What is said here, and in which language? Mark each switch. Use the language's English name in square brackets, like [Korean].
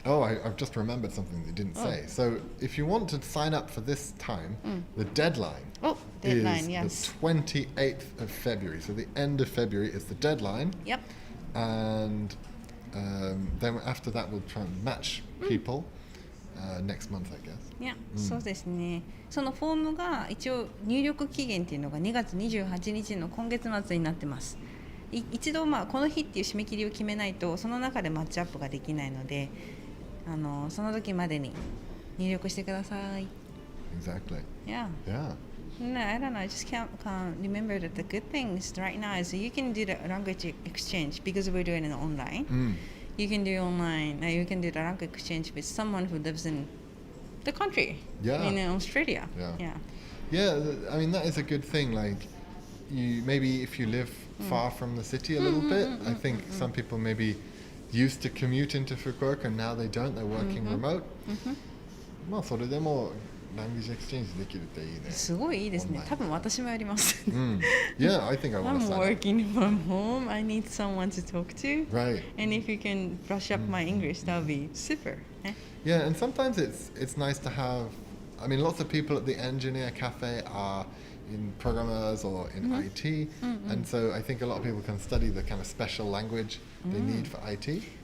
[English] Oh, I've just remembered something they didn't say. So if you want to sign up for this time, the deadline, is the 28th of February. So the end of February is the deadline. Yep. And then after that, we'll try and match people next month, I guess. Yeah, [Japanese] そうですね。そのフォームが一応入力期限っていうのが2月28日の今月末になってます。一度この日っていう締め切りを決めないとその中でマッチアップができないので、その時までに入力してください。 [English] Exactly. Yeah. Yeah. No, I don't know. I just can't remember that the good things right now is you can do the language exchange because we're doing it online. You can do online. You can do the language exchange with someone who lives in the country. Yeah. In Australia. Yeah. Yeah. I mean that is a good thing. Like, maybe if you live far from the city a little bit, I think some people maybe used to commute into Fukuoka and now they don't. They're working remote. [Japanese] まあそれでもlanguage exchange できるっていいね。すごいいいですね。多分私もやります。 [English] Yeah, I think I want to sign I'm working from home. I need someone to talk to. Right. And if you can brush up my English, that would be super. Yeah, and sometimes it's nice to have. I mean, lots of people at the engineer cafe are in programmers or in IT, and so I think a lot of people can study the kind of special language they need for IT.